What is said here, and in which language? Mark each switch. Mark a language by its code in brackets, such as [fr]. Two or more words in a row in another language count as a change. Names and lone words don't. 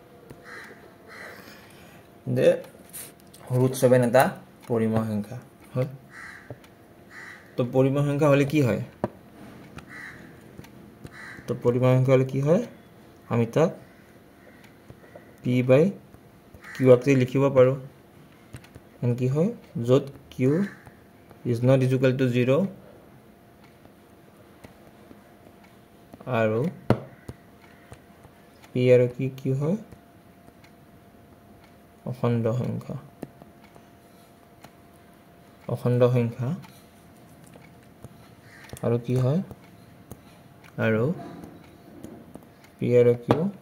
[as] যে √7 এটা পৰিমেয় সংখ্যা হয় তো পৰিমেয় সংখ্যা হলে কি হয় তো পৰিমেয় সংখ্যা হলে কি হয় আমি তাক p/q আকৃতি লিখিব পাৰো এন কি হয় যত [en] q is not equal to 0 [as] আৰু p আৰু কি হয় অখণ্ড সংখ্যা আৰু কি হয় আৰু p আৰু q